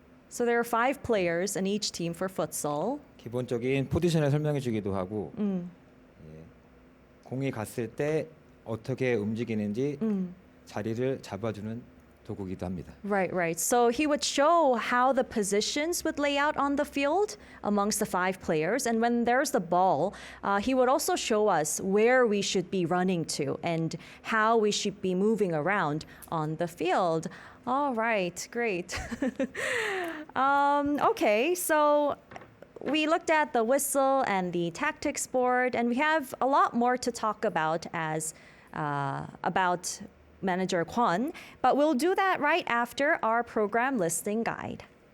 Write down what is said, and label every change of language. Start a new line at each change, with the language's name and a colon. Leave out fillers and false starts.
English: So there are 5 players in each team for futsal.
Korean: 기본적인 포지션을 설명해주기도 하고. 예, 공이 갔을 때 어떻게 움직이는지 자리를 잡아주는 도구이기도 합니다.
English: Right. So he would show how the positions would lay out on the field amongst the 5 players. And when there's the ball, he would also show us where we should be running to and how we should be moving around on the field. All right, great. Okay, so we looked at the whistle and the tactics board, and we have a lot more to talk about about Manager Kwon, but we'll do that right after our program listing guide.